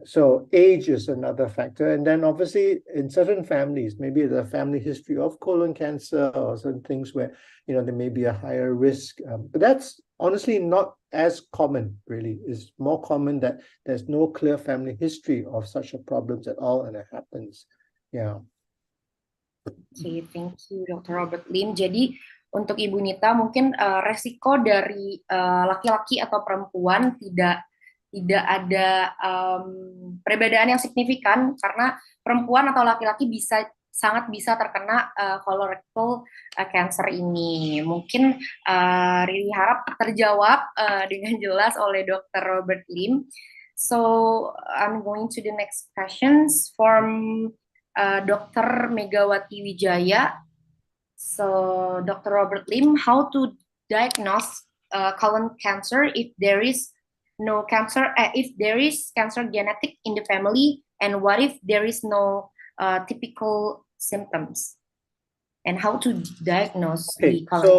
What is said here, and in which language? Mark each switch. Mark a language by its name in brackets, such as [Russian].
[English] So age is another factor. And then obviously in certain families, maybe the family history of colon cancer or certain things where, there may be a higher risk. But that's honestly not as common, really. It's more common that there's no clear family history of such a problems at all, and it happens. Yeah. Okay, thank you Dr. Robert Lim. [Indonesian] Jadi untuk Ibu Nita mungkin resiko dari laki-laki atau perempuan tidak ada perbedaan yang signifikan, karena perempuan atau laki-laki sangat bisa terkena colorectal cancer ini. Mungkin Riri harap terjawab dengan jelas oleh Dr. Robert Lim. [English] So I'm going to the next questions from Dr. Megawati Wijaya. So Dr. Robert Lim, how to diagnose colon cancer if there is no cancer, if there is cancer genetic in the family, and what if there is no typical symptoms, and how to diagnose the colon cancer?